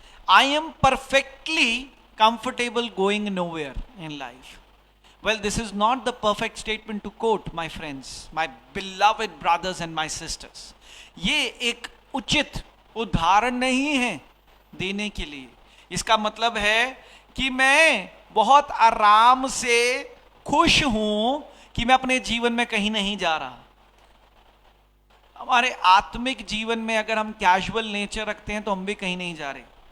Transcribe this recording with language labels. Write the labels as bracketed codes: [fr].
[en] I am perfectly comfortable going nowhere in life. Well, this is not the perfect statement to quote, my friends, my beloved brothers and my sisters. [hi] ये एक उचित उदाहरण नहीं है देने के लिए। इसका मतलब है कि मैं बहुत आराम से खुश हूं कि मैं अपने जीवन में कहीं नहीं जा रहा। हमारे आत्मिक जीवन में अगर हम कैजुअल नेचर रखते हैं तो हम भी कहीं नहीं जा रहे।